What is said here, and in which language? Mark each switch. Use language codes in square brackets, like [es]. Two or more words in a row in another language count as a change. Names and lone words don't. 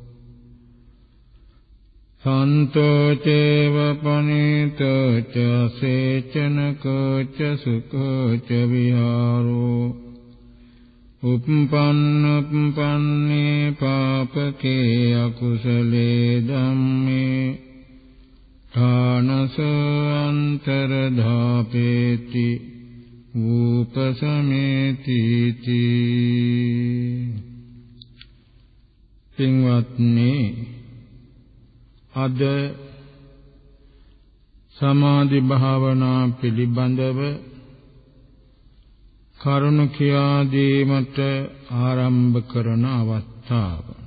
[pi] සන්තෝ චේව පනිතෝ ච සේචනකෝ ච සුඛෝ ච විහාරෝ uppannee පාපකේ අකුසලේ ධම්මේ ථානස අන්තරධාපේති උපසමේති [si] පින්වත්නි අද සමාධි භාවනා පිළිබඳව කරුණ කියා දීමට ආරම්භ කරන අවස්ථාව.